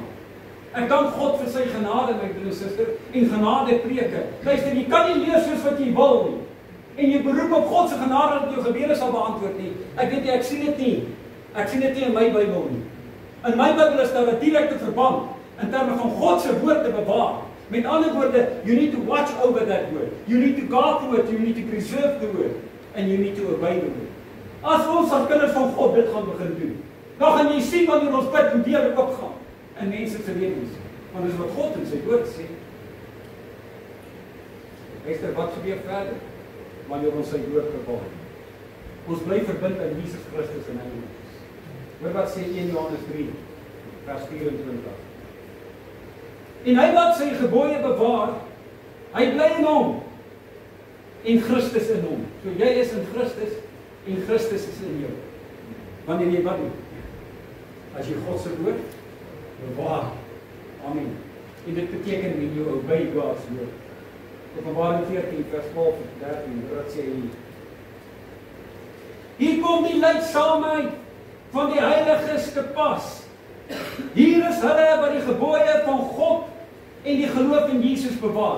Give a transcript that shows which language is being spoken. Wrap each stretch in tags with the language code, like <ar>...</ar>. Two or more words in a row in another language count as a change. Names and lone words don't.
<af>Ek dank God vir sy genade, my broer en suster, en genade preke. Luister, jy kan nie leef soos wat jy wil nie. En jy beroep op God se genade dat jou gebede sal beantwoord nie. Ek weet jy, ek sien dit nie. Ek sien dit nie in my Bybel nie. In my Bybel is daar 'n direkte verband in terme van God se woord te bewaar. Met ander woorde,</af> <en>you need to watch over that word. You need to guard the word, you need to preserve the word, and you need to obey the word.</en> <af>As ons as kinders van God dit gaan begin doen, dan gaan jy sien wanneer ons bid en deure oopgaan in mense se lewens. Want dis wat God in sy woord sê. Luister, wat gebeur verder? Wanneer ons sy woord bewaar. Ons bly verbind aan Jesus Christus en hy ons. Hoor wat sê 1 Johannes 3 vers 24. En hy wat sy gebooie bewaar, hy bly in hom en Christus in hom. So jy is in Christus en Christus is in jou. Wanneer jy wat doen? As jy God se woord bewaar. Amen. En dit beteken</af> <en>when you obey God's word.</en> <af>Openbaring 14 vers 12 en 13, wat sê hy? Hier kom die leidsaamheid van die heiliges te pas. Hier is hulle wat die gebooie van God en die geloof in Jesus bewaar.</af>